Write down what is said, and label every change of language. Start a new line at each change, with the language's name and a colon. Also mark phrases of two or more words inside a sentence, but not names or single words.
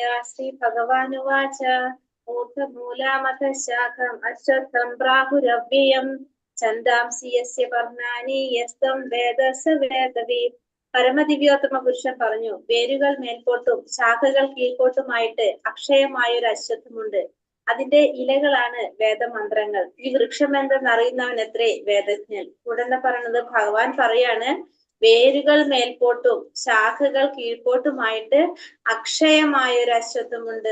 Sanskrit: श्री भगवान उवाच. ऊर्ध्वमूलमथ शाखम् अश्वत्थं प्राहुरव्ययम् छन्दांसि यस्य पर्णानि यस्तं वेद स वेदवित्.
Malayalam: പരമദിവ്യോത്തമ പുരുഷൻ പറഞ്ഞു, വേരുകൾ മേൽപോട്ടും ശാഖകൾ കീഴ്പോട്ടുമായിട്ട് അക്ഷയമായ ഒരു അശ്വത്ഥമുണ്ട്. അതിന്റെ ഇലകളാണ് വേദമന്ത്രങ്ങൾ. ഈ വൃക്ഷം എന്തെന്നറിയുന്നവൻ എത്രേ വേദജ്ഞൻ. ഉടനെ പറയുന്നത് ഭഗവാൻ പറയാണ്, വേരുകൾ മേൽപോട്ടും ശാഖകൾ കീഴ്പോട്ടുമായിട്ട് അക്ഷയമായ ഒരു അശ്വത്ഥമുണ്ട്.